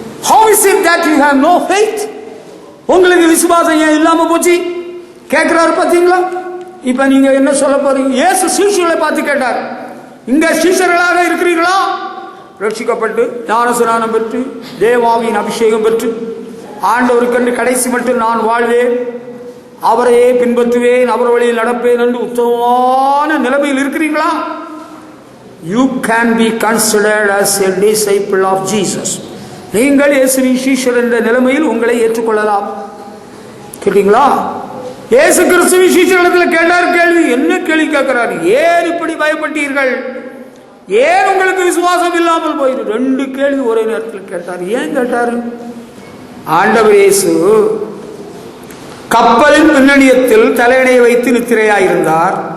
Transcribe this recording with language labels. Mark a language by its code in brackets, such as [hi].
[en] How is it that you have no faith? [ta] உங்களுக்கு விசுவாசம் ஏன் இல்லாம போச்சு கேட்கிறாரு. பாத்தீங்களா? இப்ப நீங்க என்ன சொல்ல போறீங்க? இயேசு சீஷர்களை பார்த்து கேட்டார், இங்க சீஷர்களாக இருக்கிறீர்களா? ரட்சிக்கப்பட்டு ஞானஸ்நானம் பெற்று தேவாவின் அபிஷேகம் பெற்று ஆண்டவருக்கென்று கடைசி மட்டும் நான் வாழ்வேன், அவரையே பின்பற்றுவேன், அவர் வழியில் நடப்பேன் என்று உத்தமமான நிலைமையில் இருக்கிறீங்களா? [en] You can be considered as a disciple of Jesus. [ta] நீங்கள் இயேசுவின் சீஷர் என்ற நிலைமையில் உங்களை ஏற்றுக்கொள்ளலாம். கேட்டீங்களா? இயேசு கிறிஸ்துவின் சீஷரிடத்தில் கேட்டார் கேள்வி. என்ன கேள்வி கேட்கிறார்? ஏன் இப்படி பயப்பட்டீர்கள்? ஏன் உங்களுக்கு விசுவாசம் இல்லாமல் போயிரு? 2 கேள்வி ஒரே நேரத்தில் கேட்டார். ஏன் கேட்டாரு? ஆண்டவர் இயேசு கப்பலின் பின்னணியத்தில் தலையணை வைத்து நித்திரையாயிருந்தார்.